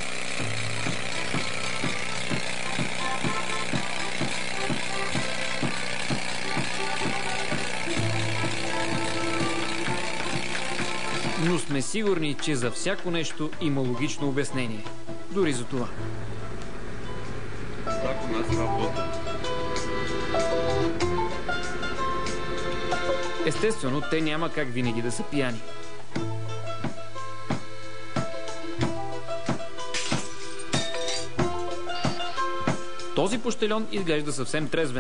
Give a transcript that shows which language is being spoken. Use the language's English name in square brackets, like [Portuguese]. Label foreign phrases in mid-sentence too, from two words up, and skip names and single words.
[Bulgarian] Но сме сигурни, че за всяко нещо има логично обяснение. Дори за това. [Russian] Так у нас работа. [Bulgarian] Естествено, те няма как винаги да са пияни. Този пощельон изглежда съвсем трезвен.